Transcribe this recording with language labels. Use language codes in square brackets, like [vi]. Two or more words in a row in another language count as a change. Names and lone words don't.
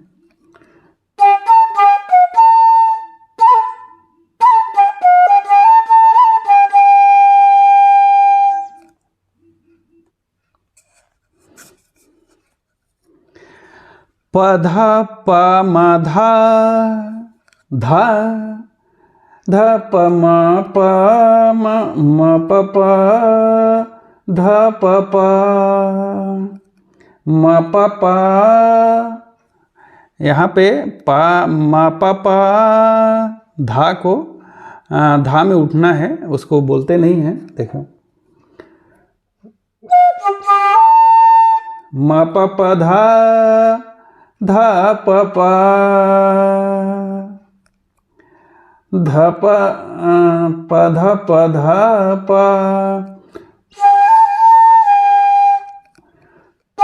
[hi] पधा प म धा धा, ध प म प म प प, ध प प म प प। यहाँ पे प म प प, धा को धा में उठना है, उसको बोलते नहीं है। देखो म प प धा, धा प प, ध प ध प ध प,